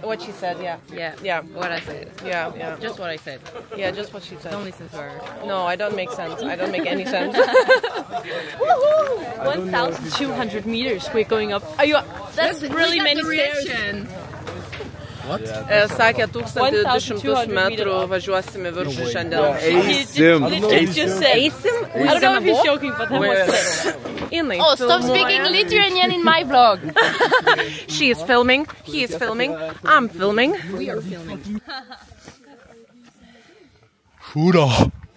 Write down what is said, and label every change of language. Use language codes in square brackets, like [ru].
[en] What she said, yeah. Yeah. What I said. Yeah. Just what I said. Yeah, just what she said. Don't listen to her. No, I don't make sense. I don't make any sense. 1,200 meters we're going up. That's really many stairs. What? [lt] Sakė 1200 metrų važiuosime viršų šiandien. Eisim. Eisim? [en] I don't know if he's joking, but that was Inai. Oh, stop speaking Lithuanian in my vlog. She is filming, he is filming, I'm filming. We are filming. Šūra.